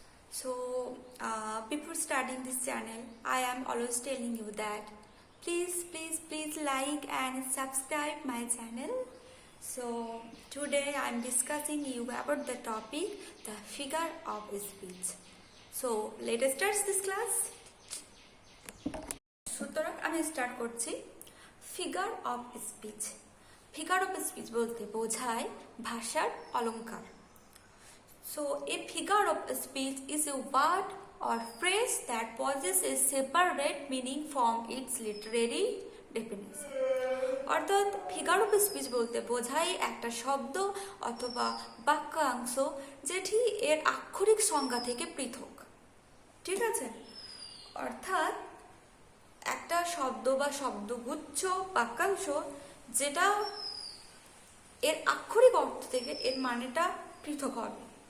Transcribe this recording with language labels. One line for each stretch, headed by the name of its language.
English: So before starting this channel, I am always telling you that please like and subscribe my channel. So today I am discussing you about the topic the figure of speech. So let us start this class.
Bangla: সুতরাং আমি start করছি figure of speech. Figure of speech বলতে বোঝায় ভাষার অলঙ্কার।
English: So a figure of speech is a word or phrase that possesses a separate meaning from its literary definition.
Bangla: অর্থাৎ figure of speech বলতে বোঝায় একটা শব্দ অথবা বাক্যাংশ যেটি এর আক্ষরিক সংজ্ঞা থেকে পৃথক। ঠিক আছে, অর্থাৎ একটা শব্দ বা শব্দগুচ্ছ বাক্যাংশ যেটা এর আক্ষরিক অর্থ থেকে এর মানেটা পৃথক হবে।